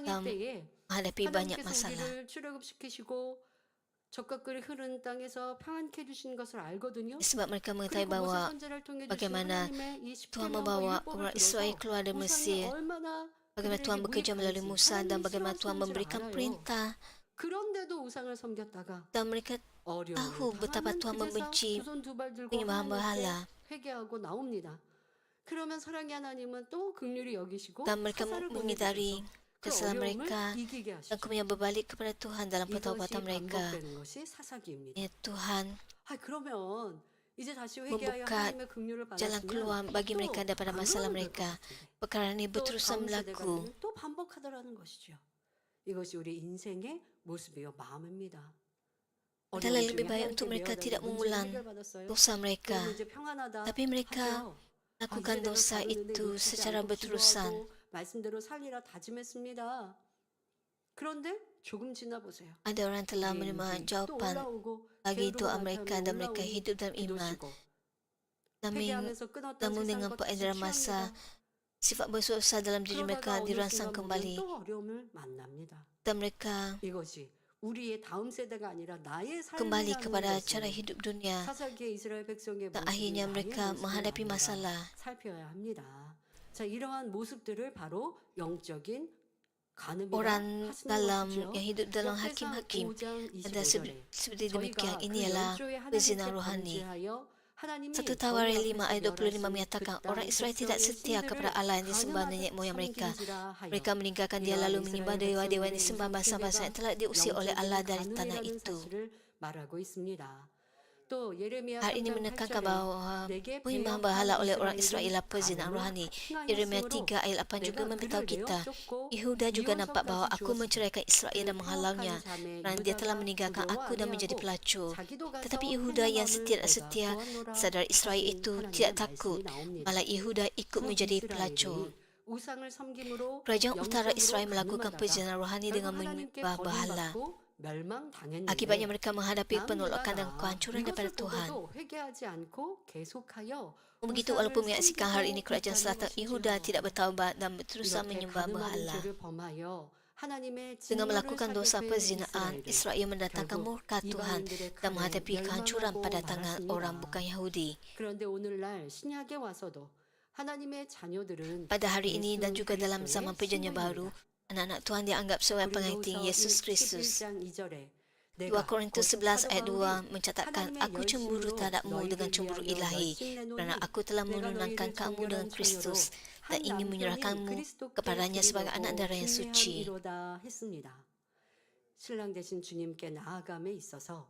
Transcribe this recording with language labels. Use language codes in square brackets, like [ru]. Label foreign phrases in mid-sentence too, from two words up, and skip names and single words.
[ms] dan [ko] 때에 [ms] menghadapi banyak [ko] 하나님께서 [ms] masalah. [ko] 우리를 출애굽시키시고 젖과 꿀이 흐르는 땅에서 평안케 해주신 것을 알거든요. [ms] Sebab mereka mengetahui [ko] 그리고 모세 [ms] bahawa [ko] 선지자를 통해 주신 [ms] bagaimana [ko] 하나님의 이 [ms] Tuhan [ko] 십계명과 [ms] membawa [ko] 율법을 [ms] orang [ko] 들어서 [ms] Israel keluar dari [ko] 우상이 [ms] Mesir, [ko] 얼마나 [ms] bagaimana Tuhan [ko] 그들에게 [ms] bekerja melalui [ko] 무익한지 [ms] Musa dan [ko] 하나님이 [ms] bagaimana Tuhan [ko] 싫어하시는지를 [ms] memberikan [ko] 알아요. [ms] perintah [ko] 그런데도 우상을 섬겼다가 [ms] dan mereka [ko] 어려움을 [ms] tahu betapa [ko] 당하면 [ms] Tuhan [ko] 그제서 [ms] membenci [ko] 두 손 두 발 들고 [ms] penyembahan [ko] 하나님께 [ms] berhala [ko] 회개하고 나옵니다. 그러면 사랑의 하나님은 또 긍휼히 여기시고 [ms] dan mereka [ko] 사사를 [ms] menyadari [ko] 보내주셔서 그 [ms] kesalahan [ko] 어려움을 [ms] mereka [ko] 이기게 [ms] dan [ko] 하시죠. [ms] kemudian berbalik kepada Tuhan dalam [ko] 이것이 [ms] pertobatan mereka. [ko] 반복되는 것이 사사기입니다. [ms] Ya Tuhan, [ko] 그러면 이제 다시 [ms] membuka [ko] 회개하여 하나님의 긍휼을 [ms] jalan keluar [ko] 받았으면 [ms] bagi [ko] 또 [ms] mereka daripada [ko] 안 [ms] masalah [ko] 그러면 될것 [ms] mereka. [ko] 같은데 [ms] Perkara ini [ko] 또 [ms] berterusan [ko] 다음 세대가 [ms] berlaku. [ko] 되면 또 반복하더라는 것이죠. 이것이 우리 인생의 모습이요 마음입니다. [ms] Adalah lebih baik untuk mereka tidak mengulang dosa mereka, [ko] 그러면 이제 평안하다 [ms] tapi mereka [ko] 하죠. [ms] lakukan [ko] 이제 내가 [ms] dosa [ko] 다루는데 [ms] itu [ko] 놓치지 [ms] secara [ko] 않고 [ms] berterusan. [ko] 기도하고 말씀대로 살리라 다짐했습니다. 그런데 조금 지나 보세요. [ms] Ada orang telah [ko] 예, [ms] menerima [ko] 또 [ms] jawapan [ko] 올라오고 [ms] bagi [ko] 게으르고 [ms] doa [ko] 나타나면 [ms] mereka dan mereka [ko] 올라오니 [ms] hidup dalam iman. [ko] 기도시고 [ms] Namun, [ko] 회개하면서 끊었던 [ms] namun [ko] 세상 [ms] dengan [ko] 것 다시 [ms] peredaran masa, [ko] 취합니다. [ms] sifat bersuasa dalam diri mereka [ko] 그러다가 어느 [ms] dirangsang [ko] 순간 보면 [ms] kembali [ko] 또 어려움을 만납니다. [ms] dan mereka [ko] 이것이 우리의 다음 세대가 아니라 나의 [ms] kembali [ko] 삶이라는 [ms] kepada cara [ko] 것을 [ms] hidup dunia [ko] 사사기의 이스라엘 백성의 [ms] dan [ko] 모습이 [ms] akhirnya [ko] 나의 [ms] mereka [ko] 모습이 [ms] menghadapi [ko] 아닌가 [ms] masalah. [ko] 살펴야 합니다. 자, 이러한 모습들을 바로 영적인 간음이라 [ms] Orang [ko] 하시는 [ms] dalam [ko] 것이죠. [ms] yang hidup dalam [ko] 역대상 [ms] hakim-hakim [ko] 5장 [ms] ada [ko] 25절에 [ms] seperti demikian. [ko] 저희가 그 [ms] Ini ialah [ko] 열조의 [ms] perzinahan [ko] 하나님께 [ms] rohani. [ko] 범죄하여 하나님이 [ms] 1 [ko] 저희 [ms] Tawarikh 5 [ko] 앞에서 [ms] ayat 25 [ko] 멸하신 [ms] menyatakan [ko] 그 [ms] orang [ko] 땅 [ms] Israel tidak [ko] 백성의 [ms] setia [ko] 신들을 [ms] kepada Allah yang disembah [ko] 가늠하듯 [ms] nenek moyang mereka. [ko] 섬긴지라 하여 [ms] Mereka meninggalkan dia [ko] 이러한 [ms] lalu [ko] 이스라엘 [ms] menyembah dewa-dewa yang [ko] 백성들의 [ms] disembah [ko] 우상 [ms] bangsa-bangsa yang [ko] 숭배가 [ms] telah diusir oleh Allah [ko] 영적인 [ms] dari tanah [ko] 간음이라는 [ms] itu. [ko] 사실을 말하고 있습니다. 또 예레미야 [ms] Hal ini [ko] 3장 [ms] menekankan [ko] 8절에 [ms] bahawa [ko] 내게 [ms] penyembahan [ko] 배역한 [ms] berhala oleh orang [ko] 이스라엘은 [ms] Israel adalah perzinahan [ko] 간음을 [ms] rohani. Yeremia [ko] 행하였으므로 [ms] 3 ayat 8 juga [ko] 내가 [ms] memberitahu [ko] 그를 [ms] kita, [ko] 내어쫓고 [ms] Yehuda juga nampak bahawa [ko] 미워서까지 [ms] aku [ko] 주었으니 [ms] menceraikan Israel dan [ko] 그 [ms] menghalaunya [ko] 패역한 자매 [ms] kerana dia telah [ko] 유다가 [ms] meninggalkan aku dan menjadi [ko] 두려워 [ms] pelacur. [ko] 자기도 가서 [ms] Tetapi Yehuda yang [ko] 행함을 [ms] tidak [ko] 내가 [ms] setia, [ko] 보았노라 [ms] saudara Israel [ko] 하신 [ms] itu [ko] 하나님의 [ms] tidak [ko] 말씀이 [ms] takut, [ko] 나옵니다. [ms] malah Yehuda ikut menjadi pelacur. [ko] 이스라엘이 우상을 섬김으로 [ms] Kerajaan utara Israel [ko] 영적으로 [ms] melakukan [ko] 간음하다가 [ms] perzinahan rohani dengan [ko] 결국 하나님께 [ms] menyembah berhala. [ko] 버림받고 멸망당했는데 [ms] Akibatnya mereka menghadapi penolakan dan [ko] 남유다가 [ms] kehancuran daripada [ko] 이것을 [ms] Tuhan. [ko] 보고도 회개하지 않고 계속하여 [ms] Begitu [ko] 우상을 [ms] walaupun menyaksikan hal ini, [ko] 섬기고 [ms] kerajaan [ko] 있다는 [ms] selatan [ko] 것이죠. [ms] Yehuda tidak bertaubat dan berterusan [ko] 이렇게 [ms] menyembah [ko] 간음하는 [ms] berhala. [ko] 죄를 범하여 하나님의 [ms] Dengan [ko] 진노를 [ms] melakukan dosa [ko] 사게 된 [ms] perzinaan, [ko] 이스라엘은 [ms] Israel mendatangkan [ko] 결국 [ms] murka Tuhan [ko] 이방인들의 [ms] dan [ko] 칼에 [ms] menghadapi kehancuran [ko] 멸망하고 [ms] pada tangan orang [ko] 말았습니다. [ms] bukan Yahudi. [ko] 그런데 오늘날 신약에 와서도 하나님의 자녀들은 [ms] Pada hari ini dan [ko] 예수 [ms] juga dalam [ko] 그리스도의 [ms] zaman perjanjian baru, [ko] 신부입니다. [ms] anak-anak Tuhan dianggap sebagai pengantin [ko] 고린도후서 [ms] Yesus Kristus. [ko] 11장 2절에 [ms] 2 Korintus 11 ayat 2 mencatatkan, Aku cemburu terhadapmu dengan cemburu ilahi, kerana aku telah menunangkan kamu dengan Kristus dan ingin menyerahkanmu kepadanya sebagai anak darah yang suci. [ko] 신랑 되신 주님께 나아감에 있어서